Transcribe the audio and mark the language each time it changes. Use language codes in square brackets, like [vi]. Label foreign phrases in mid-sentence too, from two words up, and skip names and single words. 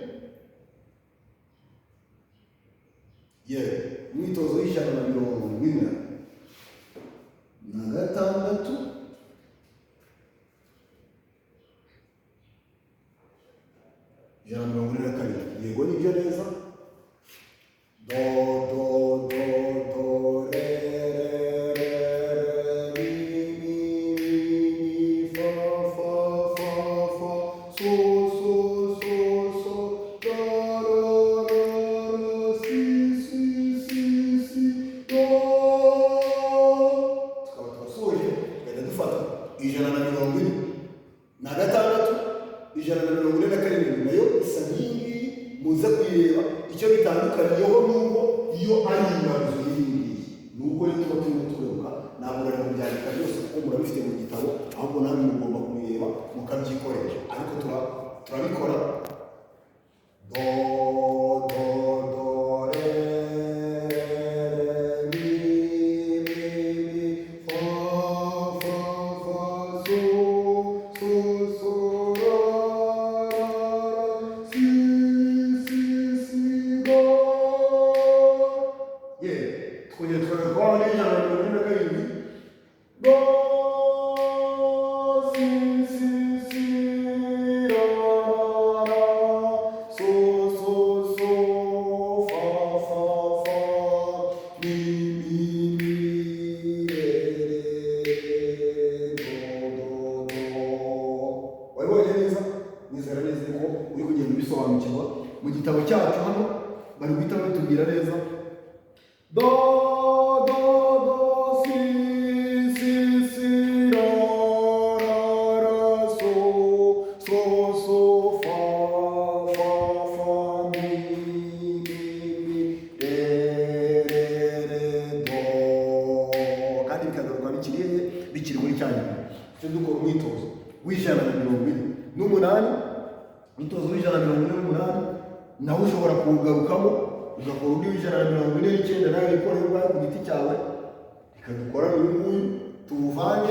[rw] Umwitozo w'146. Yego nibyo neza. Do do do do re re re mi fa fa fa fa so so so so do do si si si si do. Tukaba twasoje tugenda dufata 146, 147 nayo isa nk'iyi muze kuyireba. Icyo bitandukaniyeho nuko iyo ari inganzo y'ingiyi nuko rero tuba turimo turebuka, ntabwo rero byandika byose kuko murabifite mu gitabo, ahubwo namwe mugomba kubireba mukabyikoresha, ariko turabikora. Do do do re mi fa fa fa so so so ra si si si do. Twongera tukabikora ni 147. Do si si si ra ra so so so fa fa fa mi mi re re do do do. Wabibonye neza? Nizera neza ko uri kugenda ubisobanukirwa. Mu gitabo cyacu hano bari guhita batubwira neza do do do si si si ra ra ra so so so fa fa fa mi mi re re re do. Kandi bikagaruka bikiri muri cyane. Cyo dukora umwitozo w'148. Umwitozo w'148 nawe ushobora kuwugarukamo ugakora undi w'149 nawe wikorerwa ku giti cyawe, ikadukora uyu nguyu tuwuvange.